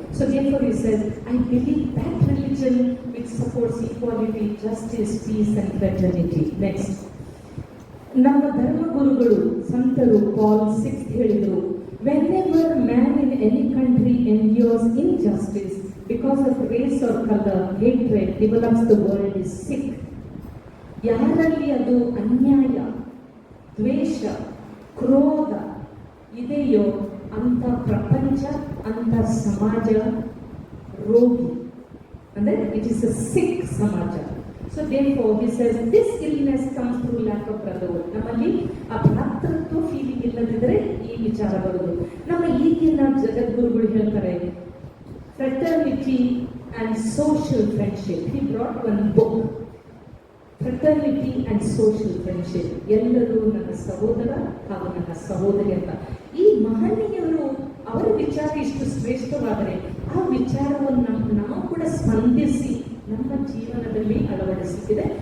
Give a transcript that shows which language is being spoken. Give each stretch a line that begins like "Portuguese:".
English: So therefore he says, I believe that religion which supports equality, justice, peace and fraternity. Next,
Kannada: ನಮ್ಮ ಧರ್ಮಗುರುಗಳು ಸಂತರು Pal VI ಹೇಳಿದರು,
English: whenever man in any country endures injustice because of race or color, hatred develops, the world is sick.
Kannada: ಯಾರಲ್ಲಿ ಅದು ಅನ್ಯಾಯ, ದ್ವೇಷ, ಕ್ರೋಧ ಇದೆಯೋ ಅಂತ ಪ್ರಪಂಚ, ಅಂತ ಸಮಾಜ ರೋಗಿ, ಅಂದ್ರೆ
English: it is a sick
Kannada: ಸಮಾಜ.
English: So therefore he says this illness comes through lack of brotherhood.
Kannada: ನಮ್ಮಲ್ಲಿ ಆ ಭ್ರಾತೃತ್ವ ಫೀಲಿಂಗ್ ಇಲ್ಲದಿದ್ರೆ ಈ ವಿಚಾರ ಬರುವುದು. ನಮ್ಮ ಈಗಿನ ಜಗದ್ಗುರುಗಳು ಹೇಳ್ತಾರೆ,
English: fraternity and social friendship. He brought one book, fraternity and social friendship.
Kannada: ಎಲ್ಲರೂ ನನ್ನ ಸಹೋದರ ಹಾಗೂ ನನ್ನ ಸಹೋದರಿ ಅಂತ. ಈ ಮಹನೀಯರು ಅವರ ವಿಚಾರ ಇಷ್ಟು ಶ್ರೇಷ್ಠವಾದರೆ ಆ ವಿಚಾರವನ್ನು ನಾವು ಕೂಡ ಸ್ಪಂದಿಸಿ ನಮ್ಮ ಜೀವನದಲ್ಲಿ ಅಳವಡಿಸುತ್ತಿದೆ.